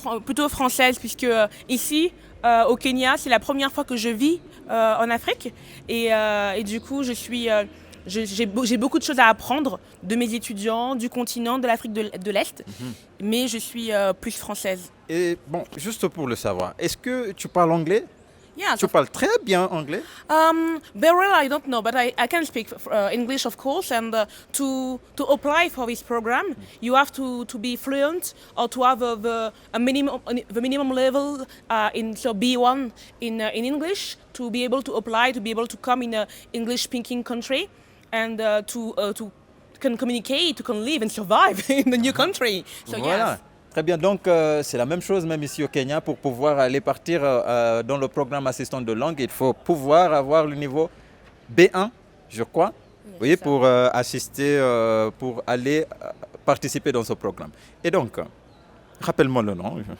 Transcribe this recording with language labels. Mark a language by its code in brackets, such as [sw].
[fr] Oui, plutôt française, puisque ici, au Kenya, c'est la première fois que je vis en Afrique. Et du coup, j'ai beaucoup de choses à apprendre de mes étudiants, du continent, de l'Afrique de l'Est, mais je suis plus française. Et bon, juste pour le savoir, est-ce que tu parles anglais? [en] Yeah, [fr] Tu parles très bien anglais? [en] Very well, I don't know, but I can speak English, of course. And to apply for this program, you have to be fluent or to have the minimum level so B1 in English to be able to apply, to be able to come in a English-speaking country, and to can communicate, to can live and survive in the new country. So [fr] Voilà. [en] yes. [fr] Très bien, donc c'est la même chose même ici au Kenya. Pour pouvoir aller partir dans le programme assistant de langue, il faut pouvoir avoir le niveau B1, je crois, vous voyez, pour assister, pour aller participer dans ce programme. Et donc, rappelle-moi le nom.